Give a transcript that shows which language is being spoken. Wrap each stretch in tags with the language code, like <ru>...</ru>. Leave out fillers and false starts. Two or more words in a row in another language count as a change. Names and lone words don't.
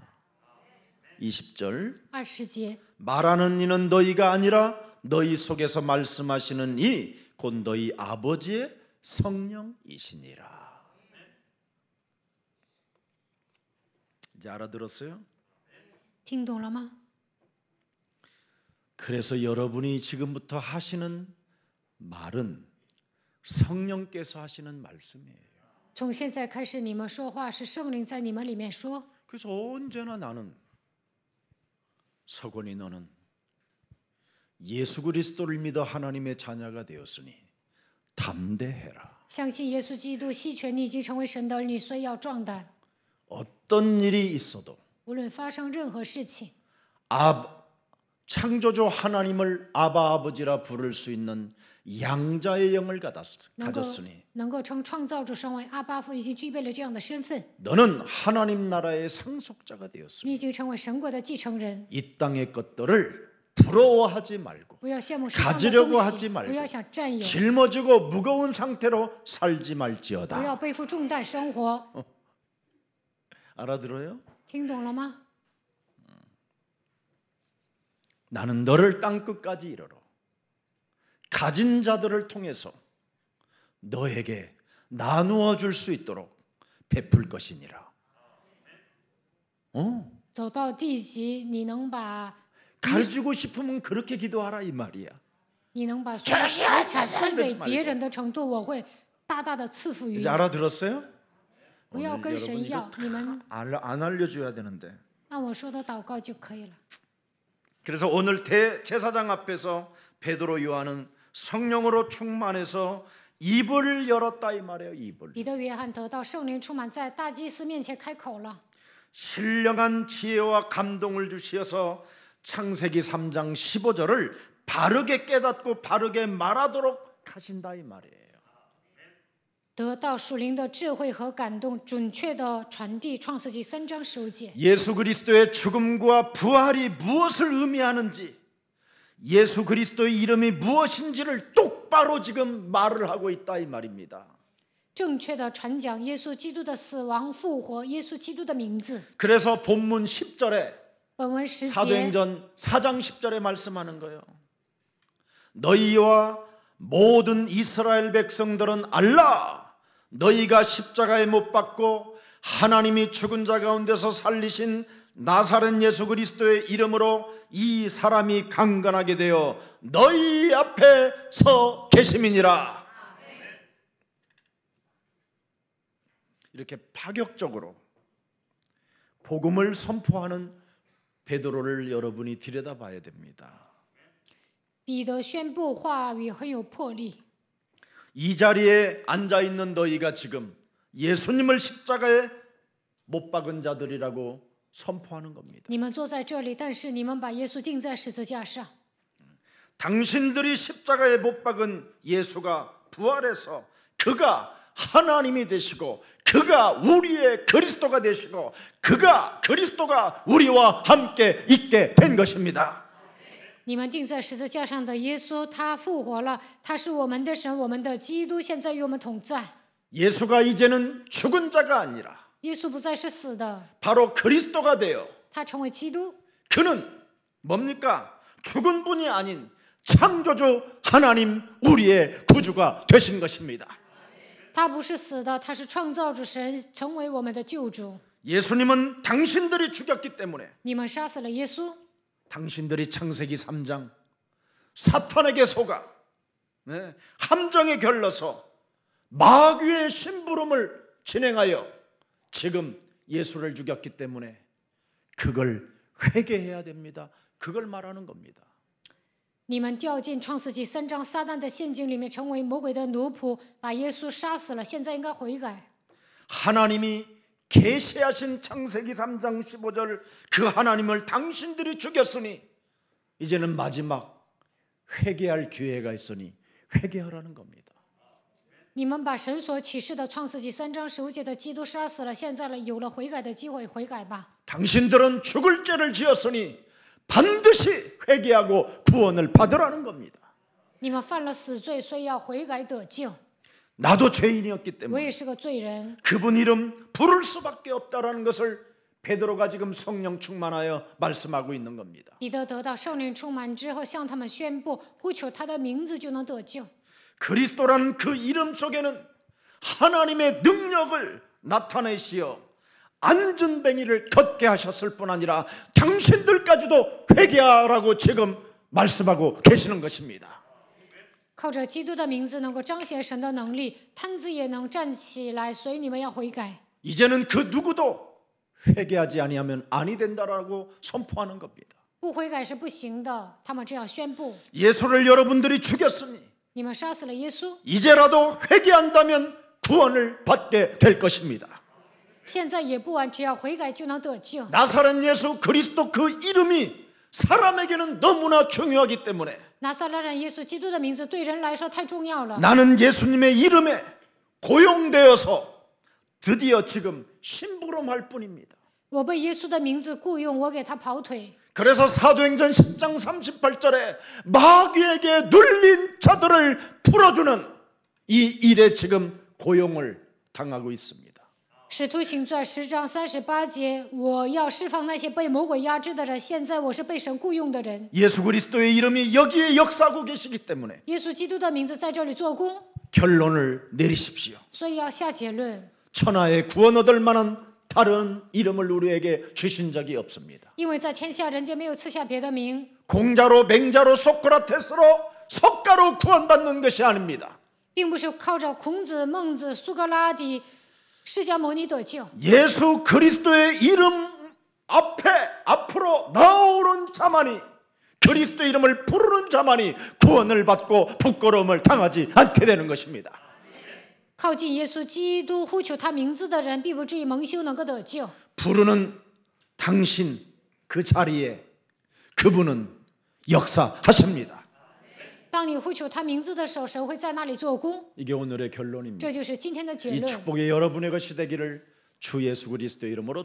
<ko>20절</ko> <zh>20节，</zh> <ko>말하는 이는 너희가 아니라 너희 속에서 말씀하시는 이 곧 너희 아버지의 성령이시니라. 이제 알아들었어요?</ko> <zh>听懂了吗？</zh> <ko>그래서 여러분이 지금부터 하시는 말은 성령께서 하시는 말씀이에요.</ko> <zh>从现在开始，你们说话是圣灵在你们里面说。</zh> <ko>그래서 언제나 나는 서건이 너는 예수 그리스도를 믿어 하나님의 자녀가 되었으니 담대해라.</ko> <zh>相信耶稣基督，希全你已经成为神的儿女，所以要壮胆。</zh> <ko>어떤 일이 있어도</ko> <zh>无论发生任何事情，</zh> <ko>창조주 하나님을 아바 아버지라 부를 수 있는 양자의 영을</ko> <zh>能够</zh> <ko>가졌으니</ko> <zh>能够称创造主身为阿巴父，已经具备了这样的身份。</zh> <ko>너는 하나님 나라의 상속자가 되었으니</ko> <zh>你已经成为神国的继承人，</zh> <ko>이 땅의 것들을 부러워하지 말고</ko> <zh>不要羡慕世上的</zh> <ko>가지려고</ko> <zh>东</zh> <ko>하지</ko> <zh>西，</zh> <ko>말고</ko> <zh>不要想占有，</zh> <ko>짊어지고 무거운 상태로 살지</ko> <zh>不</zh> <ko>말지어다.</ko> <zh>要背负重担生活。</zh> <ko>알아들어요?</ko> <zh>听懂了吗？</zh> <ko>나는 너를 땅 끝까지 이르러 가진 자들을 통해서 너에게 나누어 줄 수 있도록 베풀 것이니라.</ko> <zh>走到地极，你能把</zh> <ko>가지고 싶으면 그렇게 기도하라 이 말이야.</ko> <zh>你能把所有的财产分给别人的程度，我会大大的赐福于</zh> <ko>이제</ko> <zh>你。</zh> <ko>알아들었어요?</ko> <zh>不要跟</zh> <ko>여러분</ko> <zh>神</zh> <ko>이거</ko> <zh>要，你们</zh> <ko>안 알려줘야 되는데</ko> <zh>按我说的祷告就可以了。</zh> <ko>그래서 오늘 대제사장 앞에서 베드로 요한은 성령으로 충만해서 입을 열었다 이 말이에요. 입을.</ko> <zh>彼得、约翰得到圣灵充满，在大祭司面前开口了。</zh> <ko>신령한 지혜와 감동을 주시어서 창세기 3장 15절을 바르게 깨닫고 바르게 말하도록 하신다 이 말이에요.</ko> <zh>得到属灵的智慧和感动，准确的传递创世纪3章15节。</zh> <ko>예수 그리스도의 죽음과 부활이 무엇을 의미하는지, 예수 그리스도의 이름이 무엇인지를 똑바로 지금 말을 하고 있다 이 말입니다.</ko> <zh>正确的传讲耶稣基督的死亡复活，耶稣基督的名字。</zh> <ko>그래서 본문 10절에</ko> <zh>本文10节，</zh> <ko>사도행전 4장 10절에 말씀하는 거예요. 너희와 모든 이스라엘 백성들은 알라. 너희가 십자가에 못 박고 하나님이 죽은 자 가운데서 살리신 나사렛 예수 그리스도의 이름으로 이 사람이 강건하게 되어 너희 앞에 서 계심이니라. 이렇게 파격적으로 복음을 선포하는 베드로를 여러분이 들여다봐야 됩니다.</ko> <zh>彼得宣布话语很有魄力。</zh> <ko>이 자리에 앉아 있는 너희가 지금 예수님을 십자가에 못 박은 자들이라고 선포하는 겁니다.</ko> <zh>你们坐在这里，但是你们把耶稣钉在十字架上。</zh> <ko>당신들이 십자가에 못 박은 예수가 부활해서 그가 하나님이 되시고 그가 우리의 그리스도가 되시고 그가 그리스도가 우리와 함께 있게 된 것입니다.</ko> <zh>你们钉在十字架上的耶稣，他复活了，他是我们的神，我们的基督，现在与我们同在。</zh> <ko>예수가 이제는 죽은 자가 아니라</ko> <zh>耶稣不再是死的，</zh> <ko>바로 그리스도가 되어</ko> <zh>他成为基督。</zh> <ko>그는 뭡니까? 죽은 분이 아닌 창조주 하나님 우리의 구주가 되신 것입니다.</ko> <zh>他不是死的，他是创造主神，成为我们的救主。</zh> <ko>예수님은 당신들이 죽였기 때문에</ko> <zh>你们杀死了耶稣，</zh> <ko>당신들이 창세기 3장 사탄에게 속아 함정에 결러서 마귀의 심부름을 진행하여 지금 예수를 죽였기 때문에 그걸 회개해야 됩니다. 그걸 말하는 겁니다.</ko> <zh>你们掉进创世纪3章撒旦的陷阱里面，成为魔鬼的奴仆，把耶稣杀死了，现在应该悔改。</zh> <ko>하나님이 계시하신 창세기 3장 15절 그 하나님을 당신들이 죽였으니 이제는 마지막 회개할 기회가 있으니 회개하라는 겁니다.</ko> <zh>你们把神所启示的创世纪3章15节的基督杀死了，现在有了悔改的机会，悔改吧。</zh> <ko>당신들은 죽을 죄를 지었으니 반드시 회개하고 구원을 받으라는 겁니다.</ko> <zh>你们犯了死罪，所以要悔改得救。</zh> <ko>나도 죄인이었기</ko> <zh>我</zh> <ko>때문에</ko> <zh>也是个罪人，</zh> <ko>그분 이름 부를 수밖에 없다라는 것을 베드로가 지금 성령 충만하여 말씀하고 있는 겁니다.</ko> <zh>彼得得到圣灵充满之后，向他们宣布，呼求他的名字就能得救。</zh> <ko>그리스도라는 그 이름 속에는 하나님의 능력을 나타내시어 안전뱅이를 걷게 하셨을 뿐 아니라 당신들까지도 회개하라고 지금 말씀하고 계시는 것입니다.</ko> <zh>靠着基督的名字能够彰显神的能力，瘫子也能站起来，所以你们要悔改。</zh> <ko>이제는 그 누구도 회개하지 아니하면 아니 된다라고 선포하는 겁니다.</ko> <zh>不悔改是不行的，他们这样宣布。</zh> <ko>예수를 여러분들이 죽였으니</ko> <zh>你们杀死了耶稣，</zh> <ko>이제라도 회개한다면 구원을 받게 될 것입니다.</ko> <zh>现在也不晚，只要悔改就能得救。</zh> <ko>나사렛 예수 그리스도 그 이름이 사람에게는 너무나 중요하기 때문에</ko> <zh>拿撒勒人耶稣基督的名字对人来说太重要了。</zh> <ko>나는 예수님의 이름에 고용되어서 드디어 지금 심부름할 뿐입니다.</ko> <zh>我被耶稣的名字雇佣，我给他跑腿。</zh> <ko>그래서 사도행전 10장 38절에 마귀에게 눌린 자들을 풀어주는 이 일에 지금 고용을 당하고 있습니다.</ko> <zh>使徒行传10章38节，我要释放那些被魔鬼压制的人。现在我是被神雇佣的人。</zh> <ko>예수 그리스도의 이름이 여기에 역사하고 계시기 때문에</ko> <zh>耶稣基督的名字在这里做工，</zh> <ko>결론을 내리십시오.</ko> <zh>所以要下结论。</zh> <ko>천하에 구원 얻을 만한 다른 이름을 우리에게 주신 적이 없습니다.</ko> <zh>因为在天下人间没有赐下别的名，</zh> <ko>공자로 맹자로 소크라테스로 석가로 구원받는 것이 아닙니다.</ko> <zh>并不是靠着孔子、孟子、苏格拉底、释迦牟尼得救。</zh> <ko>예수 그리스도의 이름 앞에 앞으로 나오는 자만이, 그리스도 이름을 부르는 자만이 구원을 받고 부끄러움을 당하지 않게 되는 것입니다.</ko> <zh>靠近耶稣基督，呼求他名字的人，必不至于蒙羞，能够得救。</zh> <ko>부르는 당신 그 자리에 그분은 역사하십니다.</ko> <zh>当你呼求他名字的时候，神会在那里做工。</zh> <ko>이게 오늘의 결론입니다.</ko> <zh>这就是今天的结</zh> <ko>이</ko> <zh>论。</zh> <ko>축복이 여러분의 것이 되기를 주 예수 그리스도 이름으로</ko>